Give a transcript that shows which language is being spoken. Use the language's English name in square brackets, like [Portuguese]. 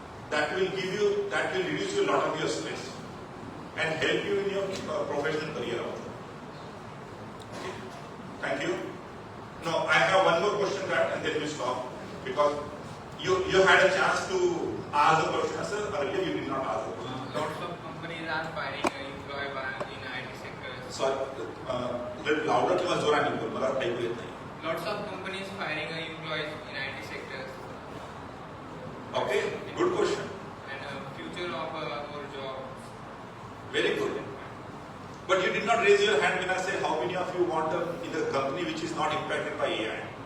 [English] That will reduce you a lot of your stress and help you in your professional career also. Okay, thank you. Now I have one more question and then we stop. Because you had a chance to ask the question, sir. Earlier you did not ask the question. Lots of companies are firing employees in IT sector. Sorry, little louder [Marathi] किंवा जोराने बोल, मला ऐकू येत नाही. [English] Lots of companies firing employees in IT sectors. Okay, good question. And future of our job. Very good. But you did not raise your hand when I said how many of you want in a company which is not impacted by AI.